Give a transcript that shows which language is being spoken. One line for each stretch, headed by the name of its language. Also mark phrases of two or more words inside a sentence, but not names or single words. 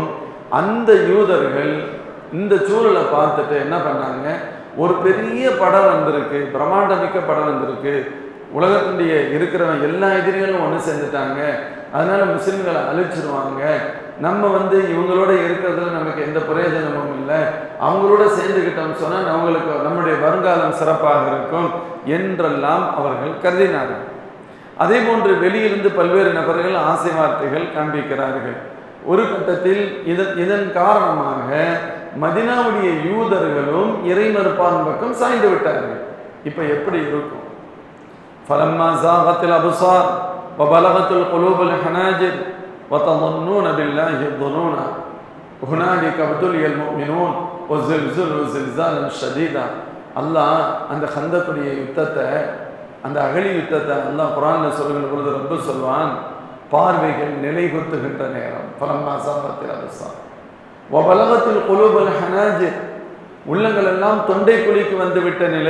Tamil: அந்த யூதர்கள் இந்த சூழலை பார்த்துட்டு என்ன பண்ணாங்க, ஒரு பெரிய படம் வந்திருக்கு, பிரம்மாண்டமிக்க படம் வந்திருக்கு, உலகத்தினுடைய இருக்கிறவங்க எல்லா எதிரிகளும் ஒன்று சேர்ந்துட்டாங்க, அதனால முஸ்லிம்களை அழிச்சிருவாங்க, நம்ம இவங்களோட இருக்கிறதுல நமக்கு எந்த பிரயோஜனமும் இல்லை, அவங்களோட சேர்ந்துக்கிட்டோம்னு சொன்னால் அவங்களுக்கு நம்முடைய வருங்காலம் சிறப்பாக இருக்கும் என்றெல்லாம் அவர்கள் கருதினார்கள். அதே போன்று வெளியிலிருந்து பல்வேறு நபர்கள் ஆசை வார்த்தைகள் காண்பிக்கிறார்கள். ஒரு கட்டத்தில் இதன் காரணமாக மதினாவுடைய யூதர்களும் இறைமறுப்பான் பக்கம் சாய்ந்து விட்டார்கள். இப்போ எப்படி இருக்கும்?
Arabic: فَلَمَّا زَاغَتِ الْأَبْصَارُ وَبَلَغَتِ الْقُلُوبُ الْحَنَاجِرَ وَتَظُنُّونَ بِاللَّهِ الظُّنُونَ هُنَالِكَ ابْتُلِيَ الْمُؤْمِنُونَ وَزُلْزِلُوا زِلْزَالًا شَدِيدًا
Tamil: அல்லாஹ் அந்த கந்தக்குடைய யுத்தத்தை, அந்த அகழி யுத்தத்தை அல்லாஹ் குர்ஆன்ல சொல்லுகிற பொழுது ரப்பு சொல்வான், பார்வைகள் நிலைகுத்துகின்ற நேரம்.
Arabic: فلما زاغت الأبصار وبلغت القلوب الحناجر,
Tamil: உள்ளங்கள் எல்லாம் தொண்டை குழிக்கு வந்துவிட்ட நிலை.